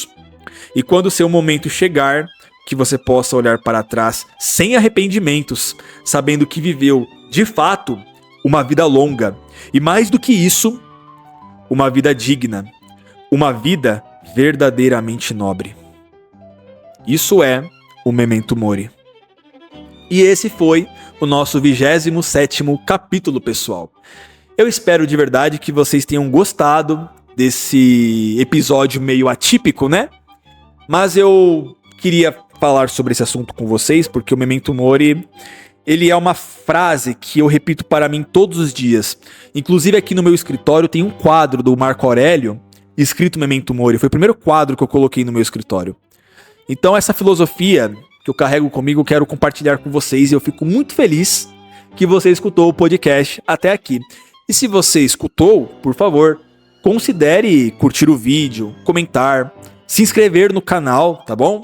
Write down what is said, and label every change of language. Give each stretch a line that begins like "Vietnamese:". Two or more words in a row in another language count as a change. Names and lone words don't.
Portuguese: E quando o seu momento chegar, que você possa olhar para trás sem arrependimentos, sabendo que viveu, de fato, uma vida longa. E mais do que isso, uma vida digna. Uma vida verdadeiramente nobre. Isso é o
Latin: memento mori.
Portuguese: E esse foi o nosso 27º capítulo, pessoal. Eu espero de verdade que vocês tenham gostado desse episódio meio atípico, né? Mas eu queria falar sobre esse assunto com vocês, porque o
Latin: memento mori,
Portuguese: ele é uma frase que eu repito para mim todos os dias. Inclusive aqui no meu escritório tem um quadro do Marco Aurélio escrito
Latin: memento mori.
Portuguese: Foi o primeiro quadro que eu coloquei no meu escritório. Então essa filosofia que eu carrego comigo, eu quero compartilhar com vocês e eu fico muito feliz que você escutou o podcast até aqui. E se você escutou, por favor, considere curtir o vídeo, comentar, se inscrever no canal, tá bom?